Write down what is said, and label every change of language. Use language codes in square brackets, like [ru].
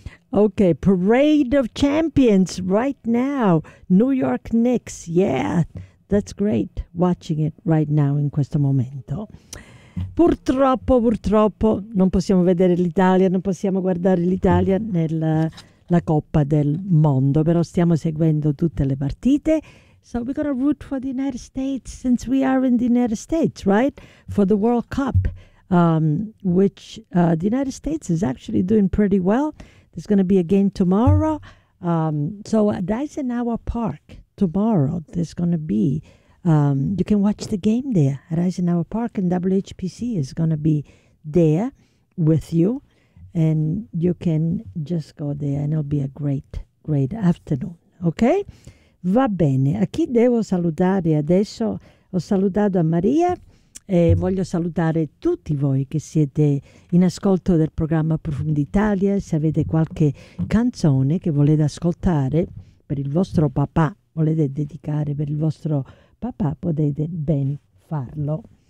[en] Ok, Parade of Champions right now, New York Knicks, yeah, that's great, watching it right now [it] in questo momento. Purtroppo, non possiamo vedere l'Italia, non possiamo guardare l'Italia nella Coppa del Mondo, però stiamo seguendo tutte le partite. [en] So we're going to root for the United States, since we are in the United States, right? For the World Cup, which the United States is actually doing pretty well. There's going to be a game tomorrow. So at Eisenhower Park tomorrow, there's going to be, you can watch the game there at Eisenhower Park, and WHPC is going to be there with you. And you can just go there and it'll be a great, great afternoon. [it] Okay? Va bene, a chi devo salutare adesso? Ho salutato a Maria e voglio salutare tutti voi che siete in ascolto del programma Profunditalia. Se avete qualche canzone che volete ascoltare per il vostro papà, volete dedicare per il vostro papà, potete ben farlo.